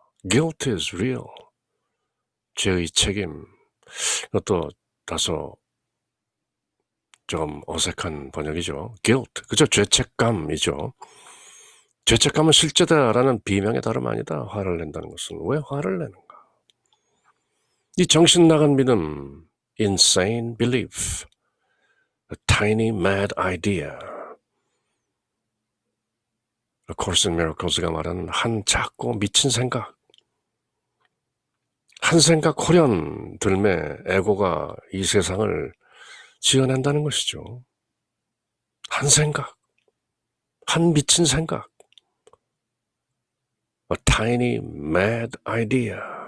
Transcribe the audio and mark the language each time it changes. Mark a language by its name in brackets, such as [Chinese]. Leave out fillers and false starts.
[English] Guilt is real. [Korean] 죄의 책임. 이것도 다소 좀 어색한 번역이죠. Guilt, 그죠? 죄책감이죠. 죄책감은 실제다라는 비명의 다름 아니다. 화를 낸다는 것은. 왜 화를 내는가? 이 정신 나간 믿음, [English] insane belief, a tiny mad idea. [Korean] A Course in Miracles가 말하는 한 작고 미친 생각, 한 생각 호련 들매 에고가 이 세상을 지어낸다는 것이죠. 한 생각, 한 미친 생각, [English] a tiny mad idea.